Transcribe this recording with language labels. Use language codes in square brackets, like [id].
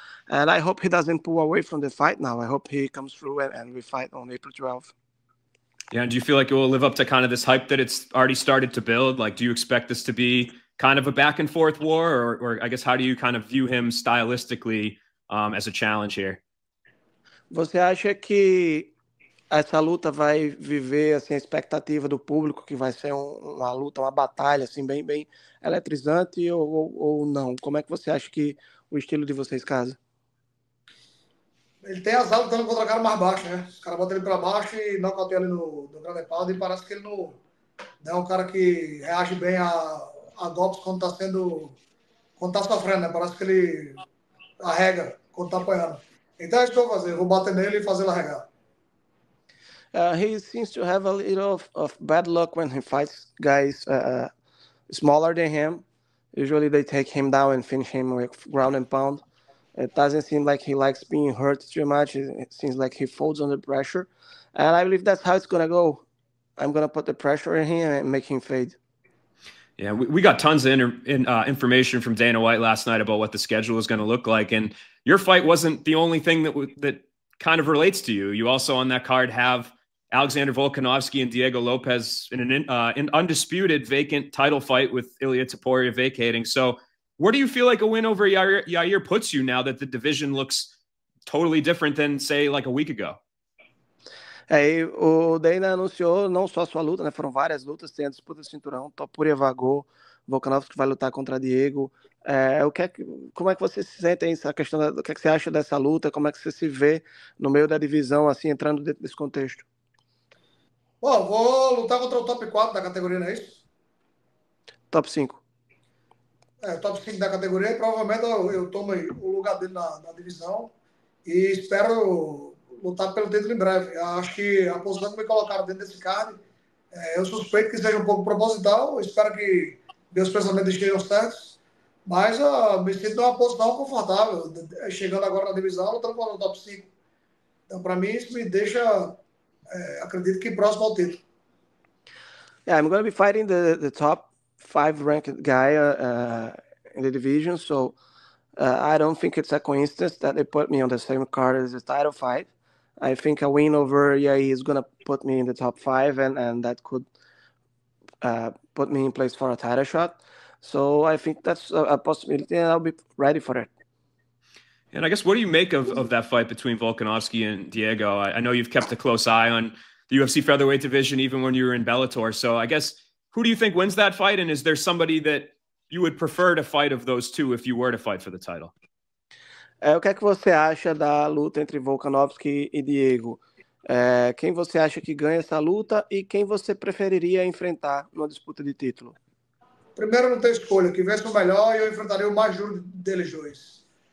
[en] And I hope he doesn't pull away from the fight now. I hope he comes through and we fight on April 12th. Yeah, and do you feel like it will live up to kind of this hype that it's already started to build? Like, do you expect this to be kind of a back and forth war, or I guess how do you kind of view him stylistically as a challenge here? [pt] Você acha que essa luta vai viver assim a expectativa do público, que vai ser uma luta, uma batalha assim bem eletrizante ou não? Como é que você acha que o estilo de vocês casa? Ele tem azar lutando contra o cara mais baixo, né? Os caras botam ele pra baixo e nocauteia ele no grande pau e parece que ele não é um cara que reage bem a golpes quando tá sofrendo, né? Parece que ele arrega quando tá apanhando. Então é isso que eu vou fazer. Eu vou bater nele e fazer ele arregar. [en] He seems to have a little of bad luck when he fights guys smaller than him. Usually they take him down and finish him with ground and pound. It doesn't seem like he likes being hurt too much. It seems like he folds under pressure. And I believe that's how it's going to go. I'm going to put the pressure in him and make him fade. Yeah, we got tons of information from Dana White last night about what the schedule is going to look like. And your fight wasn't the only thing that kind of relates to you. You also on that card have Alexander Volkanovski and Diego Lopez in an undisputed vacant title fight with Ilia Topuria vacating. So where do you feel like a win over Yair puts you now that the division looks totally different than, say, like a week ago? [pt] E o Dana anunciou não só a sua luta, né? Foram várias lutas, tem a disputa do cinturão, Topuria vagou, Volkanovski vai lutar contra Diego. Como é que você se sente aí, essa questão do que é que você acha dessa luta? Como é que você se vê no meio da divisão, assim, entrando dentro desse contexto? Bom, vou lutar contra o top 4 da categoria, não é isso? Top 5. Top 5 da categoria, e provavelmente eu tomo o lugar dele na divisão e espero lutar pelo título em breve. Eu acho que a posição que me colocaram dentro desse card, eu suspeito que seja um pouco proposital, eu espero que meus pensamentos estejam certos, mas me sinto numa posição confortável, chegando agora na divisão, lutando para o top 5. Então, para mim, isso me deixa, acredito que próximo ao título. [en] Yeah, I'm going to be fighting the top 5 ranked guy in the division, so I don't think it's a coincidence that they put me on the same card as the title fight. I think a win over Yair is going to put me in the top 5, and that could put me in place for a title shot. So I think that's a possibility, and I'll be ready for it. And I guess, what do you make of that fight between Volkanovski and Diego? I know you've kept a close eye on the UFC featherweight division, even when you were in Bellator. So I guess, who do you think wins that fight? And is there somebody that you would prefer to fight of those two if you were to fight for the title? [pt] O que é que você acha da luta entre Volkanovski e Diego? Quem você acha que ganha essa luta e quem você preferiria enfrentar numa disputa de título? Primeiro, não tem escolha. Que vence o melhor e eu enfrentaria o mais duro deles dois.